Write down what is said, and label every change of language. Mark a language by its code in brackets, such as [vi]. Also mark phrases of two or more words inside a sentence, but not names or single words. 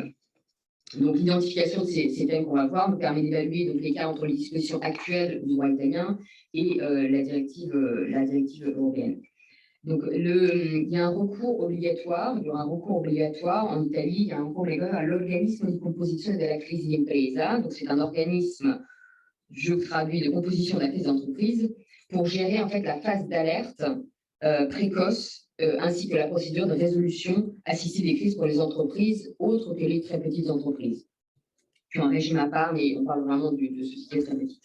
[fr] Donc, l'identification de ces thèmes qu'on va voir nous permet d'évaluer donc, l'écart entre les dispositions actuelles du droit italien et la directive européenne. Donc, il y a un recours obligatoire, il y aura un recours obligatoire en Italie, il y a un recours obligatoire à l'organisme [it] di composizione della crisi d'impresa. [fr] Donc, c'est un organisme, je traduis, de composition de la crise d'entreprise pour gérer en fait la phase d'alerte précoce ainsi que la procédure de résolution assistée des crises pour les entreprises autres que les très petites entreprises. Puis un régime à part, mais on parle vraiment de sociétés très petites.